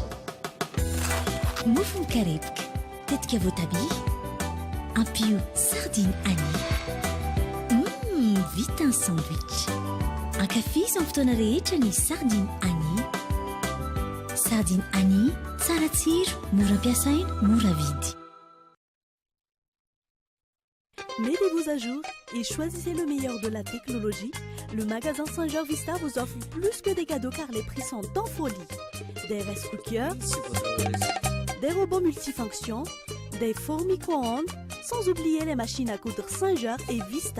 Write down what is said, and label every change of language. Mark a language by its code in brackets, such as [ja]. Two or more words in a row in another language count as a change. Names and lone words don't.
[mg] Mofo mikarepoka, tetika voatabia, ampio sardine Annie. Vita ny sandwich. Ankafiziny amin'ny fotoana rehetra ny sardine Annie. Sardine Annie, tsara tsiro, mora ampiasaina, mora vidy. [fr] Mettez-vous à jour et choisissez le meilleur de la technologie. Le magasin Saint-Georges Vista vous offre plus que des cadeaux car les prix sont en folie. Des [en] rice cookers, [fr] des robots multifonctions, des fours micro-ondes, Sans oublier les machines à coudre Saint-Georges et Vista.